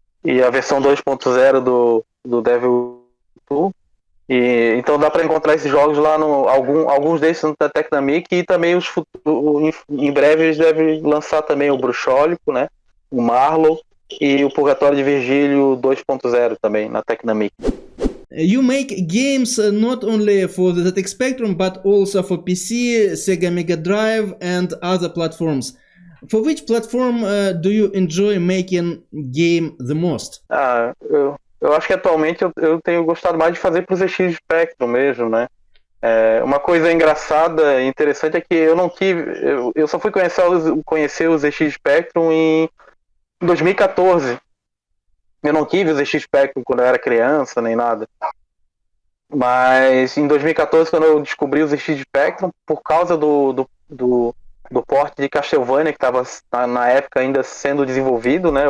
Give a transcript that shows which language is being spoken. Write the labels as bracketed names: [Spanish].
[Portuguese] E a versão 2.0 do Devil 2. Então dá para encontrar esses jogos lá, alguns desses da Tecnamic, e também em breve eles devem lançar também o Bruxólico, né? O Marlow e o Purgatório de Virgílio 2.0 também na Tecnamic. [English] You make games not only for the ZX Spectrum, but also for PC, Sega Mega Drive, and other platforms. For which platform do you enjoy making game the most? [Portuguese] Eu acho que atualmente eu tenho gostado mais de fazer para o ZX Spectrum mesmo, né? Uma coisa engraçada e interessante é que eu não tive... Eu só fui conhecer o ZX Spectrum em 2014. Eu não tive o ZX Spectrum quando eu era criança, nem nada. Mas em 2014, quando eu descobri o ZX Spectrum, por causa do porte de Castlevania, que estava na época ainda sendo desenvolvido, né?